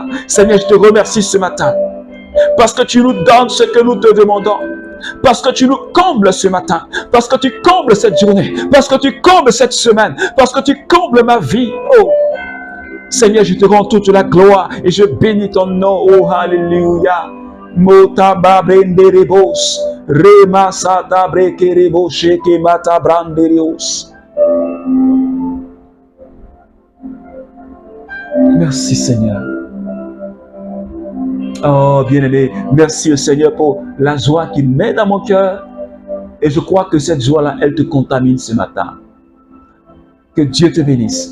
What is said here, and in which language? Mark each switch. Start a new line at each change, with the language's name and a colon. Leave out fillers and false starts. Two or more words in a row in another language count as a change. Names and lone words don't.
French: Seigneur, je te remercie ce matin parce que tu nous donnes ce que nous te demandons. Parce que tu nous combles ce matin. Parce que tu combles cette journée. Parce que tu combles cette semaine. Parce que tu combles ma vie. Oh, Seigneur, je te rends toute la gloire et je bénis ton nom. Oh, alléluia. Mota babrenderebos. Rema sata brekerebo sheke mata branderios. Merci Seigneur. Oh bien-aimé, merci au Seigneur pour la joie qu'il met dans mon cœur. Et je crois que cette joie-là, elle te contamine ce matin. Que Dieu te bénisse.